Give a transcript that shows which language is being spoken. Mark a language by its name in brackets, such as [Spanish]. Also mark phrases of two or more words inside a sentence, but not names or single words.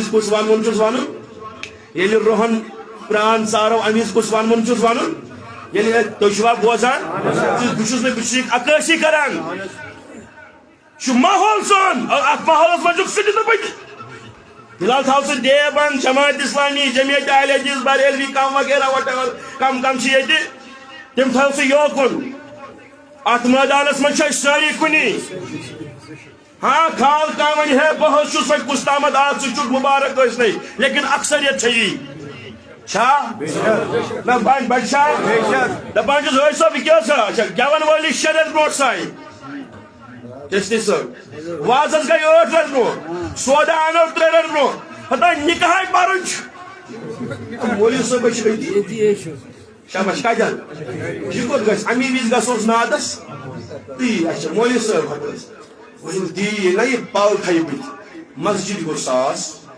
[Kashmiri] وِزِ کُس ونوُن چھُس ونُن ییٚلہِ روہن پران ژارو امہِ وِزِ کُس ونوُن چھُس ونُن ییٚلہِ تُہۍ چھِوا بوزان بہٕ چھُس نہٕ عکٲسی کران چھُ ماحول سون اتھ ماحولس منٛز چھُکھ سُہ تہِ نہٕ بٕتھِ فِلحال تھاو ژٕ دیوبند جماعت اسلامی جمعیت اہل حدیث بریلوی کم وغیرہ وٹ ایور کم چھِ ییٚتہِ تِم تھاو ژٕ یوکُن اتھ مٲدانس منٛز چھِ أسۍ سٲری کُنی ہاں کھال کانٛہہ وَنہِ ہے بہٕ حظ چھُس وۄنۍ کُستامت ژٕ چھُکھ مُبارک ٲسنٕے لیکن اکثریت چھےٚ یی چھا نہ بڑِ چھا دپان چھُس حٲج صٲب یہِ کیٛاہ چھا اچھا گٮ۪ون وٲلِس 6 رٮ۪تھ برونٛٹھ سایہِ چشتی صٲب وازس گٔے 8 رٮ۪تھ برونٛٹھ سودا انو 3 رٮ۪تھ برونٛٹھ ہتا نکاح پرُن چھُ مولوی صٲب چھِ أتی شاباش کتٮ۪ن یہِ کوٚت گژھِ امی وِزِ گژھوس نادس تی اچھا مولوی صٲب ہتہٕ وۄنۍ دی نہ یہِ پاو تھایہِ بٕتھِ مسجد گوٚو ساس